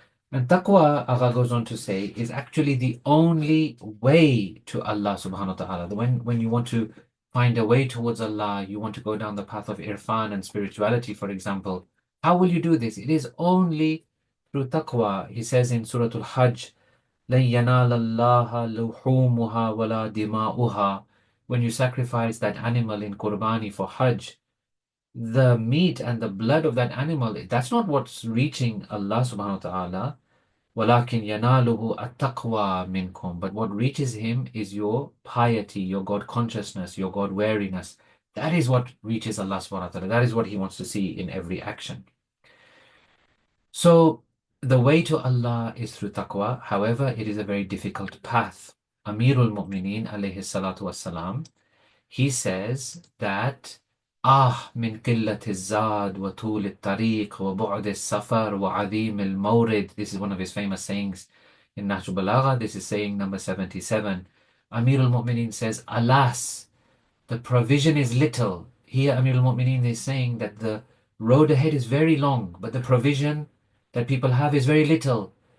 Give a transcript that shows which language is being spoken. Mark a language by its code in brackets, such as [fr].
[en] And taqwa, Agha goes on to say, is actually the only way to Allah subhanahu wa ta'ala. When you want to find a way towards Allah, you want to go down the path of irfan and spirituality, for example, how will you do this? It is only through taqwa. He says in Surah Al-Hajj, [ar] لَن يَنَالَ اللَّهَ لُحُومُهَا وَلَا دِمَاؤُهَا. [en] When you sacrifice that animal in Qurbani for Hajj, the meat and the blood of that animal, that's not what's reaching Allah subhanahu wa ta'ala. [ar] وَلَكِنْ يَنَالُهُ التَّقْوَى مِنْكُمْ. [en] But what reaches Him is your piety, your God consciousness, your God wariness. That is what reaches Allah subhanahu wa ta'ala. That is what He wants to see in every action. So the way to Allah is through taqwa. However, it is a very difficult path. [ar] Amirul Mu'mineen alayhi salatu wassalam, [en] he says that [ar] من قلة الزاد وطول الطريق وبعد السفر وعظيم المورد. [en] This is one of his famous sayings in Nahjul Balagha. This is saying number 77. Amir al-Mu'mineen says, alas, the provision is little. Here Amir al-Mu'mineen is saying that the road ahead is very long, but the provision that people have is very little.